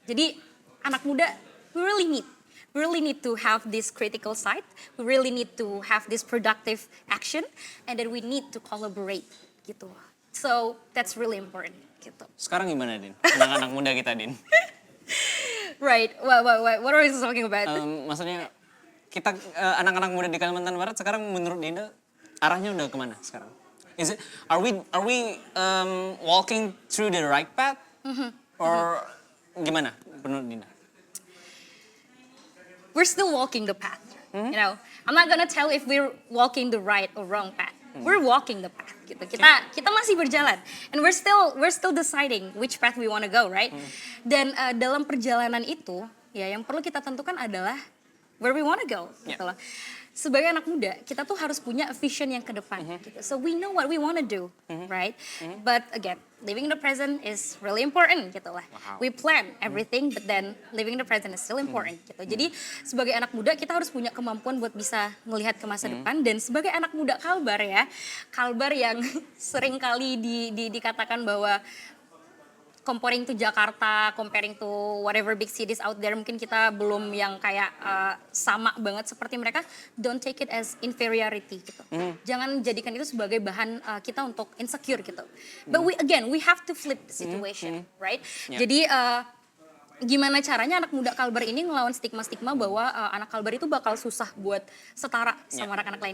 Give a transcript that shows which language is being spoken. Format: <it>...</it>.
<en>Jadi anak muda, we really need to have this critical side. We really need to have this productive action, and then we need to collaborate gitu. So that's really important gitu.</en> <id>Sekarang gimana, Din? Anak-anak muda kita, Din.</id> <en>Right. What are we talking about?</en> <id>Maksudnya kita anak-anak muda di Kalimantan Barat sekarang menurut Dinda arahnya udah kemana sekarang?</id> <en>Are we walking through the right path or gimana menurut Dinda? We're still walking the path. You know, I'm not gonna tell if we're walking the right or wrong path. We're walking the path. Gitu. Kita masih berjalan, and we're still deciding which path we want to go, right?</en> <id>Dan dalam perjalanan itu, ya yang perlu kita tentukan adalah where we want to go, gitu loh. Sebagai anak muda, kita tuh harus punya vision yang ke depan, gitu.</id> <en>So we know what we want to do, right? But again, living in the present is really important, gitu lah. Wow. We plan everything, but then living in the present is still important, gitu.</en> <id>Jadi sebagai anak muda, kita harus punya kemampuan buat bisa melihat ke masa depan. Dan sebagai anak muda Kalbar ya, Kalbar yang sering kali dikatakan bahwa comparing to Jakarta, comparing to whatever big cities out there, mungkin kita belum yang kayak sama banget seperti mereka.</id> <en>Don't take it as inferiority gitu.</en> <id>Jangan jadikan itu sebagai bahan kita untuk insecure gitu.</id> <en>But we have to flip the situation, right? Yeah.</en> <id>Jadi gimana caranya anak muda Kalbar ini ngelawan stigma-stigma bahwa anak Kalbar itu bakal susah buat setara sama anak-anak lain.</id>